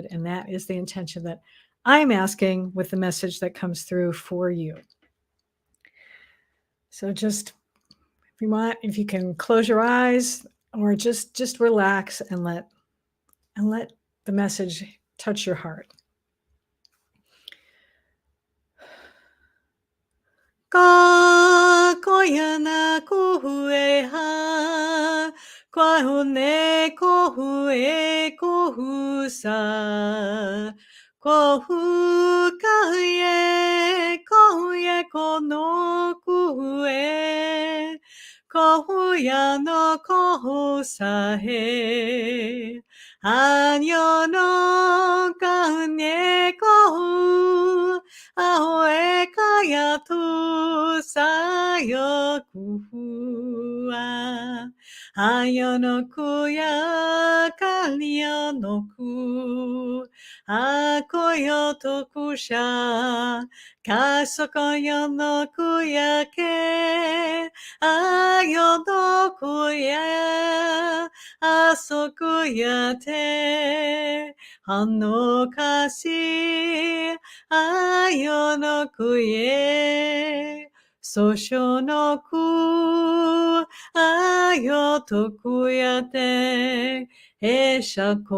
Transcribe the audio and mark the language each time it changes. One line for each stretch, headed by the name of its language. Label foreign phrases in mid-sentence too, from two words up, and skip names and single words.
English: And that is the intention that I'm asking with the message that comes through for you. So just, if you can close your eyes or just relax and let the message touch your heart. Ka koyana kohueha kwahune kohusa kohuye kono kuhue kohuya no kohusahe anyo no kahune kohu ahoe kaya tu sayo kuhua ayo no kuya kanyo no ku akoyo tokusha kasokoyo no kuya ke ayo no kuya asokuya te hano kasi ayo no kuye sosho no ku ayo tokuyate esha